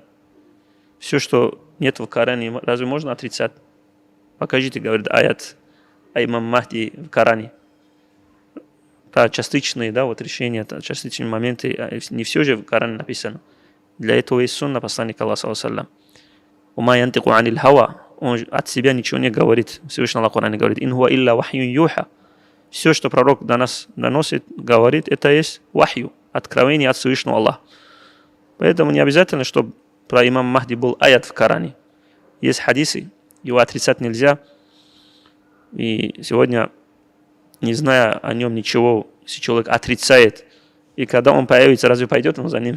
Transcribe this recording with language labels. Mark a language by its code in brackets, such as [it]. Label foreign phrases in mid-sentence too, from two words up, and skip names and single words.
[ru] Все, что нет в Коране, разве можно отрицать? Покажите, говорит, аят о имам Махди в Коране. Про частичные, да, вот решения, частичные моменты, не все же в Коране написано. Для этого есть сунна посланника Аллаха, [ar] صلى الله عليه وسلم. «وما ينطق عن الهوى». [ru] Он от себя ничего не говорит. Всевышний Аллах в Коране говорит, [ar] «إن هو إلا وحي يوحى». [ru] Все, что пророк до нас доносит, говорит, это есть вахью, откровение от Всевышнего Аллаха. Поэтому не обязательно, чтобы про имам Махди был аят в Коране. Есть хадисы, его отрицать нельзя. И сегодня, не зная о нем ничего, если человек отрицает, и когда он появится, разве пойдет он за ним?